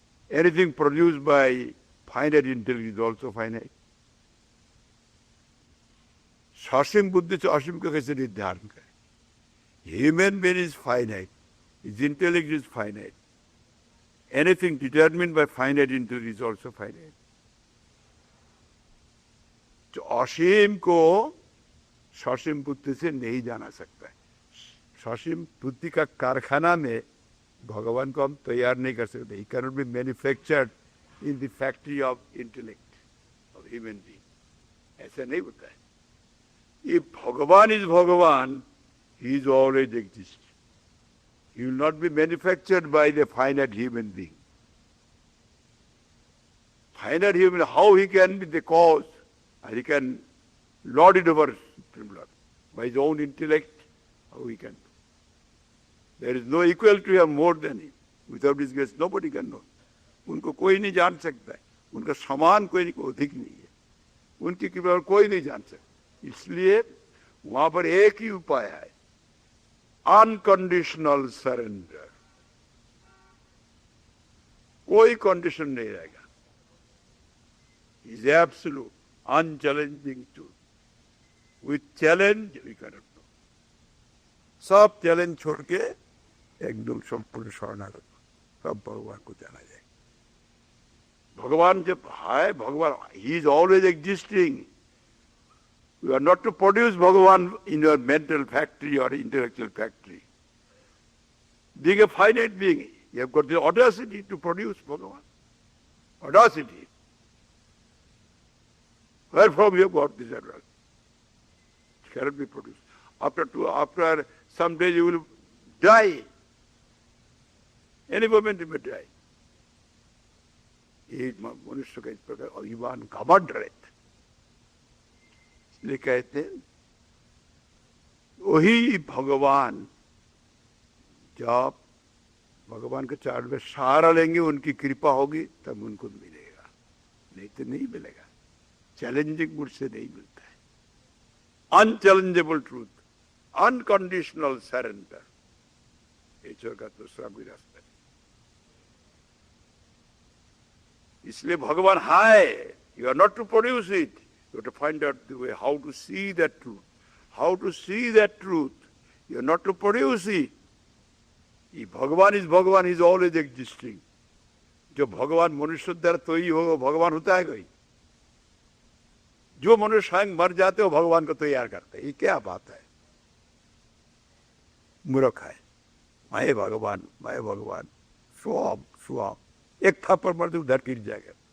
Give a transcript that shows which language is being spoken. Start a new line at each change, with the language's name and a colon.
English: Anything produced by finite intellect is also finite.
Hindi: ससीम बुद्धि से असीम का कैसे निर्धारण करें?
English: Human being is finite, his intellect is finite. Anything determined by finite intellect is also finite.
Hindi: जो असीम को ससीम बुद्धि से नहीं जाना सकता है। ससीम बुद्धि का कारखाना में भगवान को हम तैयार नहीं कर सकते।
English: He cannot be manufactured in the factory of intellect of human being.
Hindi: ऐसा नहीं होता है।
English: If Bhagavan is Bhagavan, he is always exist. He will not be manufactured by the finite human being. Finite human, how he can be the cause? and he can lord it over Supreme Lord. By his own intellect, how he can. There is no equal to him more than him. Without his grace, nobody can know.
Hindi: उनको कोई नहीं जान सकता है, उनका समान कोई अधिक नहीं है, उनकी कृपा कोई नहीं जान सकता. इसलिए वहां पर एक ही उपाय है, अनकंडीशनल सरेंडर. कोई कंडीशन नहीं रहेगा.
English: Is absolute unchallenging truth. With challenge we can not know.
Hindi: सब चैलेंज छोड़ के एकदम संपूर्ण शरणागत, सब भगवान को जाना जाएगा. भगवान जब है, भगवान he
English: Is always existing. You are not to produce Bhagavan in your mental factory or intellectual factory. Being a finite being, you have got the audacity to produce Bhagavan. Audacity. Where from you have got this audacity? It cannot be produced. After some days you will die. Any moment you may die.
Hindi: ये मनुष्य का इस प्रकार अभिमान घमंड रहता. इसलिए कहते हैं वही भगवान, जब भगवान के चरण में सहारा लेंगे, उनकी कृपा होगी तब उनको मिलेगा, नहीं तो नहीं मिलेगा. चैलेंजिंग मूड से नहीं मिलता है. अनचैलेंजेबल ट्रूथ, अनकंडीशनल सरेंडर, ईश्वर का दूसरा कोई रास्ता नहीं. इसलिए भगवान है.
English: You are not to produce it. You have to find out the way how to see that truth. How to see that truth. You are not to produce it. If Bhagavan is always existing.
Hindi: जो भगवान मनुष्य द्वारा तो ही होगा, भगवान होता है कोई? जो मनुष्य स्वयं मर जाते हो भगवान को तैयार करते हैं. ये क्या बात है? मूर्ख है. मैं भगवान स्वाम एक थप्पड़ मार दे उधर गिर जाएगा.